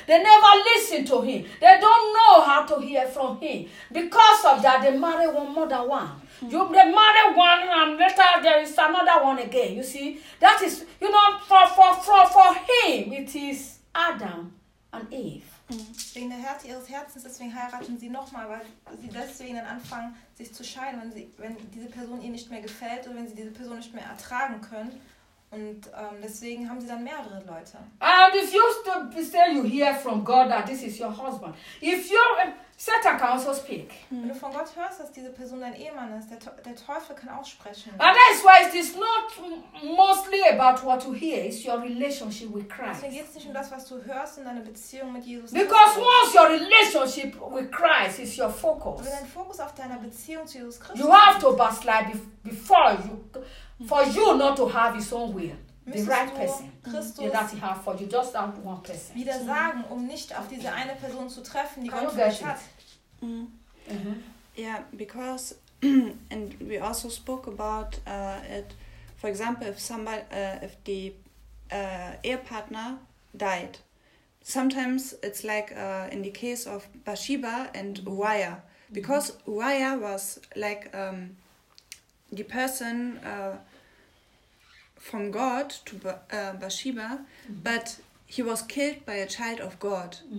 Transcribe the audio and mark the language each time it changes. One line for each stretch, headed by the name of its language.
English: They never listen to him. They don't know how to hear from him. Because of that, they marry one more than one. They marry one and later there is another one again. You see, that is, you know, for him, it is Adam and Eve.
German: Wegen der Härte ihres Herzens, deswegen heiraten sie nochmal, weil sie deswegen dann anfangen, sich zu scheiden, wenn diese Person ihr nicht mehr gefällt oder wenn sie diese Person nicht mehr ertragen können. Und deswegen haben sie dann mehrere Leute.
English: And if you still say you hear from God that this is your husband, if you Satan can also speak.
German: Wenn du von Gott hörst, dass diese Person dein Ehemann ist, der Teufel kann auch sprechen.
English: And that's why it is not mostly about what you hear, it's your relationship with Christ.
German: Deswegen geht es nicht um das, was du hörst in deiner Beziehung mit Jesus.
English: Because once your relationship with Christ is your focus.
German: Wenn dein Fokus auf deiner Beziehung zu Jesus Christus.
English: You have to backslide before you. For you not to have his own will, the right person that he has for you, just that one person.
German: Wieder sagen, um nicht auf diese eine Person zu treffen, die Gott für dich hat.
English: Yeah, because, and we also spoke about it, for example, if the Ehepartner died, sometimes it's like in the case of Bathsheba and Uriah, because Uriah was like the person from God to Bathsheba, but he was killed by a child of God.